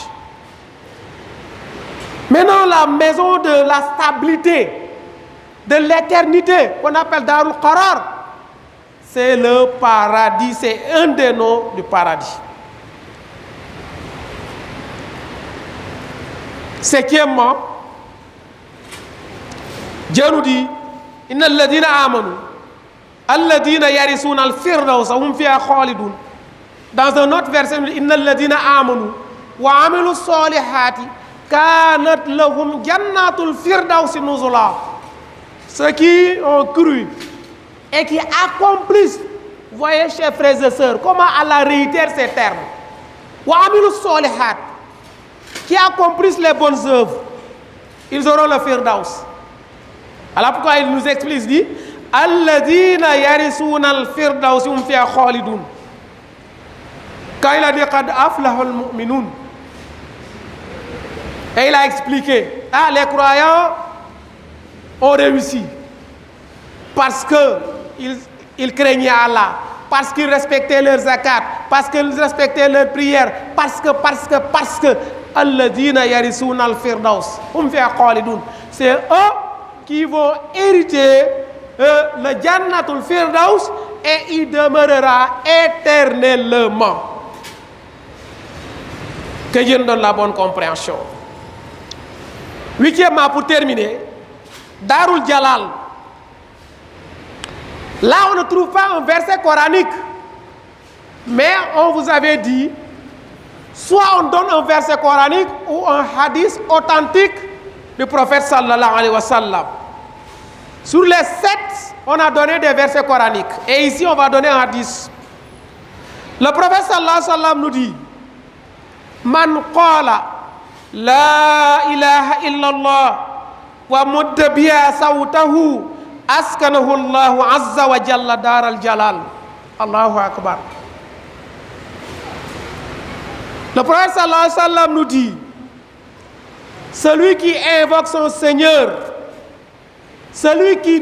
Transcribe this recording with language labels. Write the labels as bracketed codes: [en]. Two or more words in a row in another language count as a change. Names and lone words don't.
[fr] Maintenant, la maison de la stabilité, de l'éternité, qu'on appelle Darul Qarar, c'est le paradis, c'est un des noms du paradis. Cinquièmement, Dieu nous dit, [ar] إن الذين آمنوا الذين يرثون الفردوس هم فيها خالدون. [fr] Dans un autre verset, [ar] إن الذين آمنوا وعملوا الصالحات كانت لهم جنات الفردوس نزلا. [fr] Ceux qui ont cru et qui accomplissent, voyez chers frères et sœurs, comment Allah réitère ces termes. [ar] وعملوا الصالحات, [fr] qui accomplissent les bonnes œuvres, ils auront le firdaus. Alors pourquoi il nous explique, dit [ar] الذين يرثون الفردوس هم فيها خالدون. [fr] Quand il a dit [ar] قد أفلح المؤمنون, [fr] et il a expliqué, les croyants ont réussi parce qu'ils craignaient Allah, parce qu'ils respectaient leurs zakat, parce qu'ils respectaient leurs prières, parce que [ar] الذين يرثون الفردوس هم فيها خالدون. [fr] C'est eux qui vont hériter le [ar] جنة الفردوس [fr] et il demeurera éternellement. Que Dieu nous donne la bonne compréhension. Huitièmement, pour terminer, Darul Jalal. Là, on ne trouve pas un verset coranique, mais on vous avait dit, soit on donne un verset coranique ou un hadith authentique du prophète [ar] صلى الله عليه وسلم. [fr] Sur les 7, on a donné des versets coraniques. Et ici, on va donner un hadith. Le prophète [ar] صلى الله عليه وسلم [fr] nous dit, [ar] من قال لا إله إلا الله ومد بها صوته أسكنه الله عز وجل دار الجلال. الله أكبر. [fr] Le prophète [ar] صلى الله عليه وسلم [fr] nous dit, celui qui invoque son Seigneur, celui qui